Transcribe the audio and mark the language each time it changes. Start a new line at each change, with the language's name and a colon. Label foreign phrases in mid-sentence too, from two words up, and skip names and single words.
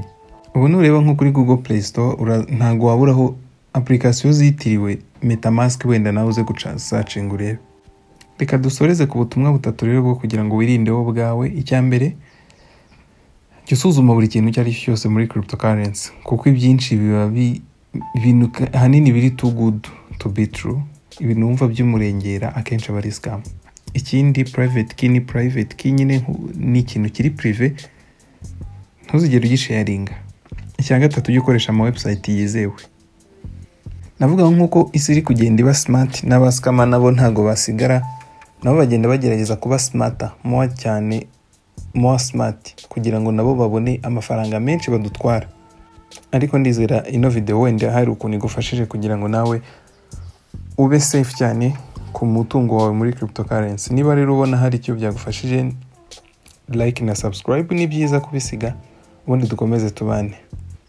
Kinyarwanda: Ubu nureba nko kuri Google Play Store ntago waburaho application zitiriwe MetaMask, wenda nawe uze guca searching urebe. Reka dusoreze ku butumwa butatu rero bwo kugira ngo wirinde wowe bwawe. Icya mbere, jya usuzuma buri kintu cyari cyose muri cryptocurrency, kuko ibyinshi biba ibintu hanini biri
English: too good to be true,
Kinyarwanda: ibintu wumva by'umurengera akenshi aba ari scam. Ikindi, private key ni private key nyine, ni ikintu kiri prive, ntuzigere ugisharinga. Icya gatatu, ujye ukoresha ama website yizewe. Navuga nkuko isi iri kugenda iba smart, n'abaskama nabo ntago basigara, nabo bagenda bagerageza kuba
English: smarter, more smart,
Kinyarwanda: kugira ngo nabo babone amafaranga menshi badutwara. Ariko ndizera ino video wenda hari ukuntu igufashije kugira ngo nawe ube safe cyane ku mutungo wawe muri cryptocurrency. Niba rero ubona hari icyo byagufashije, like na subscribe ni byiza kubisiga, ubundi dukomeze tubane.